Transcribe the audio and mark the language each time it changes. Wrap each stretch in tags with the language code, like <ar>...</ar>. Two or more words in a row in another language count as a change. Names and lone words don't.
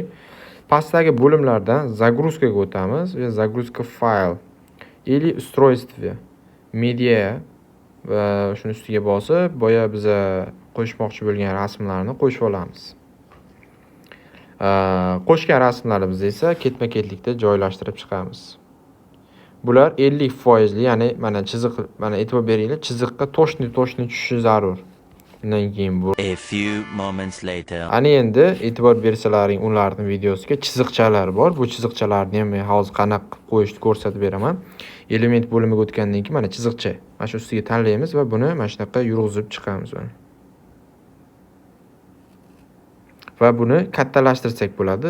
<uz>Pastdagi bo'limlardan загрузкаga o'tamiz va</uz> <ru>загрузка file или устройство media</ru> <uz>va shuni ustiga bosib, boya biz qo'shmoqchi bo'lgan rasmlarni qo'shib olamiz. Qo'shgan rasmlarimizni esa ketma-ketlikda joylashtirib chiqamiz. Bular 50%, ya'ni mana chiziq, mana e'tibor beringlar, chiziqqa to'shni tushishi zarur. Undan keyin bu.</uz> <en>A few moments later.</en> <uz>Ana endi e'tibor bersalaring, ularning videosiga chiziqchalar bor. Bu chiziqchalarni ham hozir qanaqa qilib qo'yishni ko'rsatib beraman. Element bo'limiga o'tgandan keyin mana chiziqcha. Mana shu ustiga tanlaymiz va buni mana shunaqa yurg'izib chiqamiz. Va buni kattalashtirsak bo'ladi.</uz>